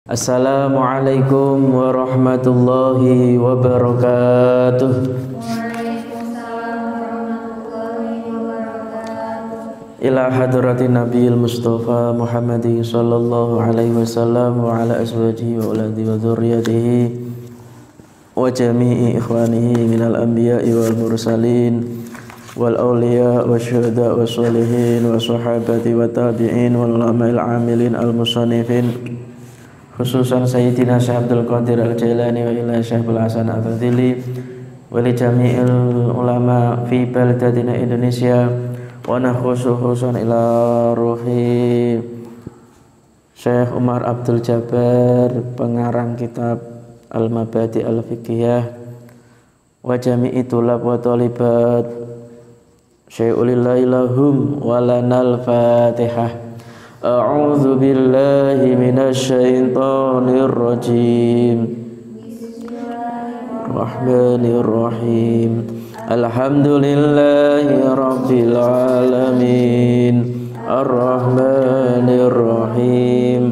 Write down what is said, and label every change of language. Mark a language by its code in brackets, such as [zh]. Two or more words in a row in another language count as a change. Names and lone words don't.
[ar] السلام عليكم ورحمة الله وبركاته. وعليكم السلام ورحمة الله وبركاته. إلى حضرة النبي المصطفى محمد صلى الله عليه وسلم وعلى أزواجه وأولاده وذرياته وجميع إخوانه من الأنبياء والمرسلين والأولياء والشهداء والصالحين والصحابة والتابعين وال العلماء العاملين المصنفين خصوصا سيدنا الشيخ عبد القادر الجيلاني و إلى الشيخ عبد الحسن الفاضلي ولجميع العلماء في بلدتنا إندونيسيا وخصوصا إلى روح الشيخ عمر عبد الجبار, [id] pengarang kitab [ar] Al-Mabadi Al-Fiqhiyah, وجميع الطلاب والطالبات شيء لله لهم ولنا الفاتحة. أعوذ بالله من الشيطان الرجيم. بسم الله الرحمن الرحيم. الحمد لله رب العالمين. الرحمن الرحيم.